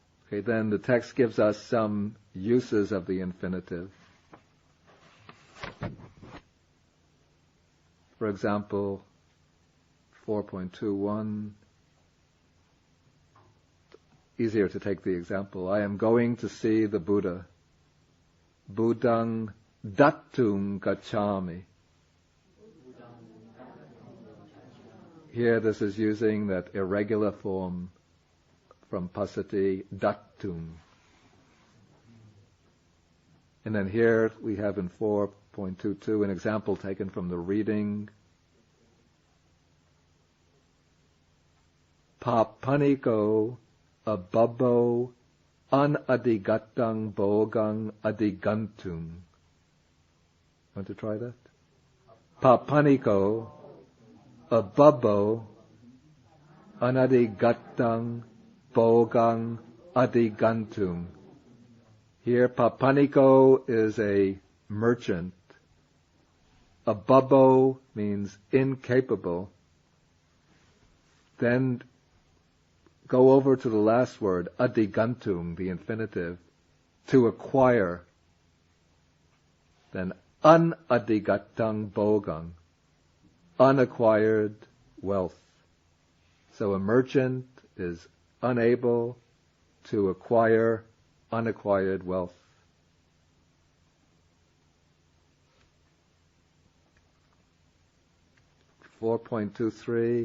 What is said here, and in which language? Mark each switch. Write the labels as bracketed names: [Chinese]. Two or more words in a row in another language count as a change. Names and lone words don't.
[English] Okay, then the text gives us some uses of the infinitive. For example, 4.21, easier to take the example. I am going to see the Buddha. [Pali] Buddhang dattung gacchami. [English] Here this is using that irregular form from pasati, dattung. And then here we have in 4.22 an example taken from the reading. [Pali] Papaniko ababo anadigatang bogang adigantung. [English] Want to try that? [Pali] Papaniko ababo anadigatang bogang adigantung. [English] Here, papaniko is a merchant. Ababo means incapable. Then go over to the last word, adigantung, the infinitive, to acquire. Then [Pali] unadigatang bogang, [English] unacquired wealth. So a merchant is unable to acquire unacquired wealth. .23.